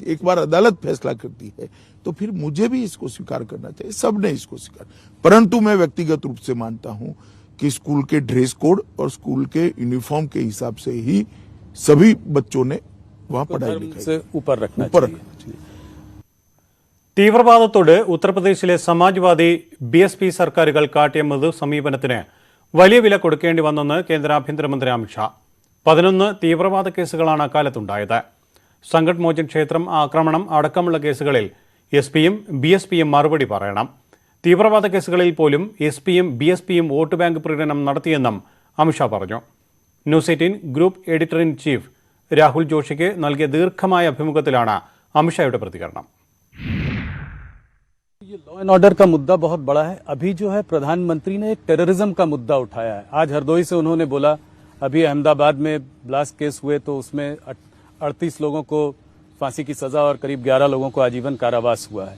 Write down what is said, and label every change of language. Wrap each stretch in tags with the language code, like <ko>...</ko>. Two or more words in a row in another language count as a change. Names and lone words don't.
<hi>एक बार अदालत फैसला करती है तो फिर मुझे भी इसको स्वीकार करना चाहिए. सबने इसको स्वीकार. परंतु मैं व्यक्तिगत रूप से मानता हूं कि स्कूल के ड्रेस कोड और स्कूल के यूनिफॉर्म के हिसाब से ही सभी बच्चों ने वहां पढ़ाई लिखाई से ऊपर रखना चाहिए.</hi> <ml>തീവ്രവാദത്തോട് ഉത്തർപ്രദേശിലെ സമാജ്വാദി BSP സർക്കാരുകൾ കാട്ടിയ മൃദു സമീപനത്തിന് വലിയ വില കൊടുക്കേണ്ടി വന്നെന്ന് കേന്ദ്ര ആഭ്യന്തരമന്ത്രി അമിത്ഷാ. 11 തീവ്രവാദ കേസുകളാണ് അക്കാലത്തുണ്ടായത്. സംഗഠ് മോചൻ ക്ഷേത്രം ആക്രമണം അടക്കമുള്ള കേസുകളിൽ SP-യും BSP-യും മറുപടി പറയണം. തീവ്രവാദ കേസുകളിൽ പോലും SP-യും BSP-യും</ml> <en>vote bank</en> <ml>പ്രകടനം നടത്തിയെന്നും അമിത്ഷാ പറഞ്ഞു. ന്യൂസ് 18 ഗ്രൂപ്പ്</ml> <en>editor in chief</en> <ml>രാഹുൽ ജോഷിക്ക് നൽകിയ ദീർഘമായ അഭിമുഖത്തിലാണ് അമിത്ഷായുടെ പ്രതികരണം.</ml> <hi>ये</hi> <en>law and order</en> <hi>का मुद्दा बहुत बड़ा है. अभी जो है प्रधानमंत्री ने एक टेररिज्म का मुद्दा उठाया है. आज हरदोई से उन्होंने बोला, अभी अहमदाबाद में</hi> <en>blast case</en> <hi>हुए तो उसमें 38 लोगों को फांसी की सजा और करीब 11 लोगों को आजीवन कारावास हुआ है.</hi>